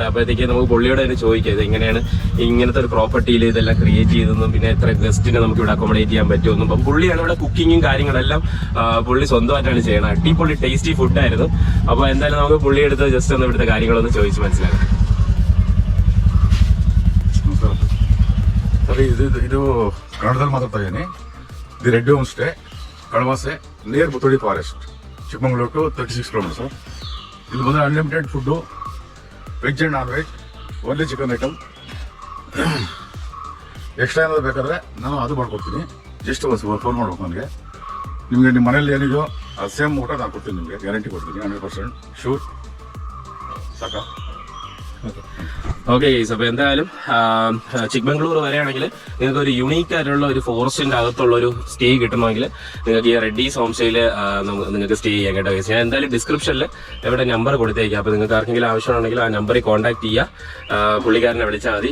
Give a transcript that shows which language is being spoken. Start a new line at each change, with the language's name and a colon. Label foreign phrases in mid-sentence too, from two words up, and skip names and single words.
Malayalam: അപ്പോഴത്തേക്ക് നമുക്ക് പുള്ളിയോട് തന്നെ ചോദിക്കാം ഇത് എങ്ങനെയാണ് ഇങ്ങനത്തെ ഒരു പ്രോപ്പർട്ടിയിൽ ഇതെല്ലാം ക്രിയേറ്റ് ചെയ്തതെന്നും പിന്നെ എത്ര ഗസ്റ്റിനെ നമുക്ക് ഇവിടെ അക്കോമഡേറ്റ് ചെയ്യാൻ പറ്റുമെന്നും. അപ്പം പുള്ളിയാണ് ഇവിടെ കുക്കിങ്ങും കാര്യങ്ങളെല്ലാം പുള്ളി സ്വന്തമായിട്ടാണ് ചെയ്യണം. അടിപൊളി ടേസ്റ്റി ഫുഡായിരുന്നു. അപ്പോൾ എന്തായാലും നമുക്ക് പുള്ളിയെടുത്ത് ജസ്റ്റ് ഒന്ന് ഇവിടുത്തെ കാര്യങ്ങളൊന്ന് ചോദിച്ച് മനസ്സിലാക്കാം.
Kannada: ಇದು ಕನ್ನಡದಲ್ಲಿ ಮಾತಾಡ್ತಾ ಇದ್ದೀನಿ.
English: The Reddy Home Stay, Kalavase, near Muthodi Forest, Chikkamangluru to 36 kilometers.
Kannada: ಇಲ್ಲಿ ಬಂದರೆ
English: unlimited food, veg and non veg, only chicken item.
Kannada: ಎಕ್ಸ್ಟ್ರಾ ಏನಾದ್ರು ಬೇಕಾದರೆ ನಾನು ಅದು ಮಾಡ್ಕೊಡ್ತೀನಿ.
English: just phone
Kannada: ಮಾಡ್ಬೇಕು ನನಗೆ. ನಿಮಗೆ ನಿಮ್ಮ ಮನೇಲಿ ಏನಿದೆಯೋ ಅದು ಸೇಮ್ ಊಟ ನಾನು ಕೊಡ್ತೀನಿ, ನಿಮಗೆ ಗ್ಯಾರಂಟಿ ಕೊಡ್ತೀನಿ.
Malayalam: 100% ഷൂർ. സാക്കാ.
English: okay guys,
Malayalam: അപ്പോൾ എന്തായാലും ചിക്മംഗ്ലൂർ വരെയാണെങ്കിൽ നിങ്ങൾക്ക് ഒരു യുണീക്ക് ആയിട്ടുള്ള ഒരു ഫോറസ്റ്റിന്റെ അകത്തുള്ള ഒരു സ്റ്റേ കിട്ടണമെങ്കിൽ നിങ്ങൾക്ക് ഈ റെഡ്ഡീസ് ഹോം സ്റ്റേയിൽ നിങ്ങൾക്ക് സ്റ്റേ ചെയ്യാൻ കേട്ടോ ഗൈസ്. ഞാൻ എന്തായാലും ഡിസ്ക്രിപ്ഷനിൽ ഇവിടെ നമ്പർ കൊടുത്തേക്കാം. അപ്പോൾ നിങ്ങൾക്ക് ആർക്കെങ്കിലും ആവശ്യമുണ്ടെങ്കിൽ ആ നമ്പറിൽ കോൺടാക്ട് ചെയ്യുക, പുള്ളിക്കാരനെ വിളിച്ചാൽ മതി.